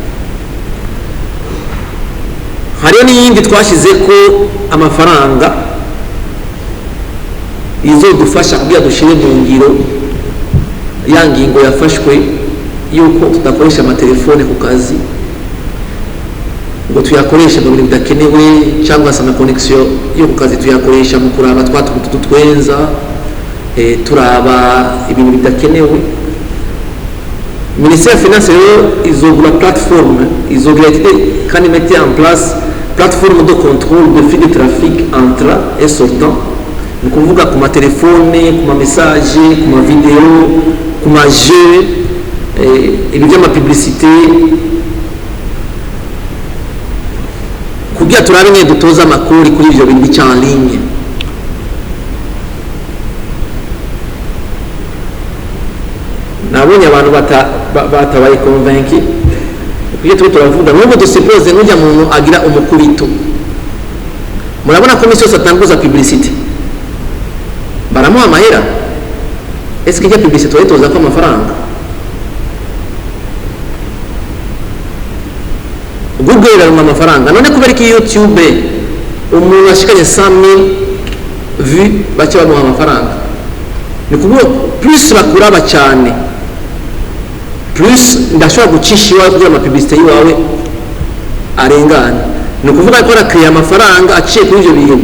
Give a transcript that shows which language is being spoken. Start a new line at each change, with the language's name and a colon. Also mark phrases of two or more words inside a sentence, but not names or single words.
Rundi: Hariyo n'iyindi twashize ko amafaranga izo dufasha kugira dushire mu ngiro ya ngingo yafashwe yuko tudakoresha amatelefone ku kazi ngo tuyakoreshe mu bintu bidakenewe cyangwa se ama connection yo ku kazi tuyakoresha mu kuraba twatwenza turaba ibintu bidakenewe.
French: Ministère de Finance
Rundi: izogura plateforme izogira kandi
French: mettre en place plateforme de contrôle de flux de trafic entrant et sortant
Rundi: ni kuvuga ku matelefone ku ma message ku ma video ku ma jeu ibi by'ama publicité kugira turabe ne dutoza amakuru kuri ibyo bintu bica
French: en ligne.
Rundi: Nabonye abantu batabaye convaincu kugira turavuga n'ubwo dusuppose n'ujya muntu agira umukubito murabona ko misi yose atanguza publicité baramuha amahera
French: est-ce que
Rundi: ya publicité toza ko amafaranga Google iraruma amafaranga none kubera ki YouTube umuntu ashikanye 100,000 vues bace bamuha amafaranga ni kuvuga plus bakuraba cyane plus ndashobora gucisha iwawe kugira amapublicité yiwawe arengana ni kuvuga ko rakriya amafaranga aciye kuri ibyo bintu.